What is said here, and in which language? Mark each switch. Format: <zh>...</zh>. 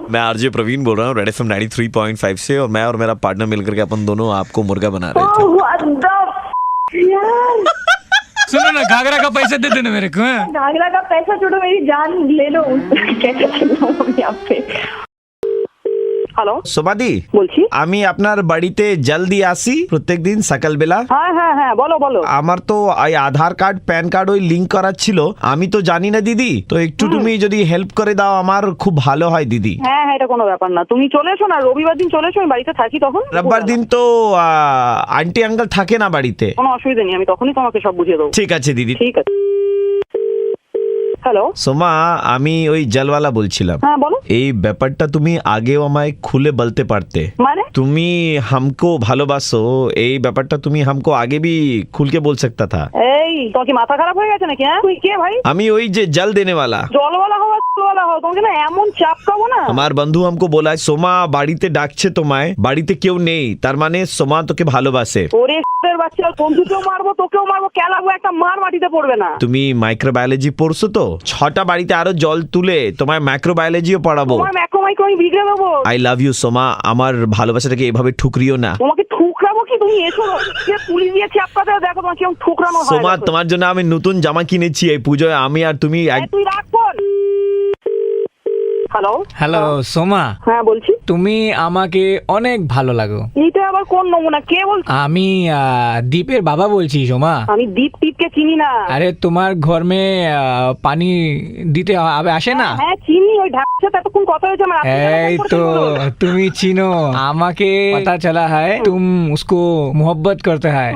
<hi>मैं आरजे प्रवीण बोल रहा हूँ रेड एफएम 93.5 से, और मैं और मेरा पार्टनर मिलकर के अपन दोनों आपको मुर्गा बना रहे थे। यार सुनो ना, घाघरा का पैसा दे देना मेरे को। घाघरा का पैसा छोड़ो, मेरी जान ले लो। कैसे चिल्लाऊं मैं आप पे? হ্যালো</hi> <bn>সোমাদি বলছি, আমি আপনার বাড়িতে জলদি আসি প্রত্যেক দিন সকালবেলা। হ্যাঁ হ্যাঁ হ্যাঁ, বলো বলো। আমার তো ওই আধার কার্ড প্যান কার্ড ওই লিংক করার ছিল, আমি তো জানি না দিদি, তো একটু তুমি যদি হেল্প করে দাও আমার খুব ভালো হয় দিদি। হ্যাঁ হ্যাঁ, এটা কোনো ব্যাপার না, তুমি চলে এসো না, রবিবার দিন চলে এসো, আমি বাড়িতে থাকি তখন। রবিবার দিন তো আন্টি আঙ্কেল থাকে না বাড়িতে। কোনো অসুবিধা নেই, আমি তখনই তোমাকে সব বুঝিয়ে দেবো। ঠিক আছে দিদি। ঠিক আছে। হ্যালো সোমা, আমি ওই জলওয়ালা বলছিলাম। হ্যাঁ বলো। এই ব্যাপারটা তুমি আগেও আমায় খুলে বলতে পারতে। মানে</bn> <hi>তুমি हमको</hi> <bn>ভালোবাসো, এই ব্যাপারটা তুমি</bn> <hi>हमको आगे भी खुल के बोल सकता था।</hi> <bn>এই তোমার কি মাথা খারাপ হয়ে গেছে নাকি? হ্যাঁ তুই কে ভাই? আমি ওই যে জল</bn> <hi>দেনে वाला।</hi> <bn>জলওয়ালা হওয়া জলওয়ালা হও, তোমাকে না এমন চাপ খাবো না। আমার বন্ধু</bn> <hi>हमको बोला</hi> <bn>সোমা বাড়িতে ডাকছে তোমায়, বাড়িতে কেউ নেই, তার মানে সোমা তোকে ভালোবাসে। ওরে এর বাচ্চা, বন্ধুকেও মারবো তোকেও মারবো, কে লাগবে একটা মার মাটিতে পড়বে না। তুমি মাইক্রোবায়োলজি পড়ছো তো, 6টা বাড়িতে আরো জল তুলে তোমায় মাইক্রোবায়োলজিও পড়াবো। তোমার মাইক্রো আমি বিগড়ে দেবো। আই লাভ ইউ সোমা, আমার ভালোবাসাটাকে এভাবে ঠুকরিও না। তোমাকে ঠুকরাবো কি? তুমি এসো, যে পুলিশ দিয়ে চাপকাতে দেখো তোমাকে কেমন ঠুকরানো হয়। সোমা তোমার জন্য আমি নতুন জামা কিনেছি এই পুজোয়, আমি আর তুমি তুই রাখ ফোন। হ্যালো হ্যালো সোমা, হ্যাঁ বলছি। তুমি আমাকে অনেক ভালো লাগো। এইটা আবার কোন নমুনা? কে বলছো? আমি দীপের বাবা বলছি সোমা। আমি দীপ টিপকে চিনি না। আরে তোমার ঘর মে পানি দিতে আসে না? হ্যাঁ চিনি, ওই ঢাকার সাথে এতক্ষণ কথা হয়েছে আমার। এই তো তুমি চিনো আমাকে,</bn> <hi>पता चला है तुम उसको मोहब्बत करते हैं।</hi>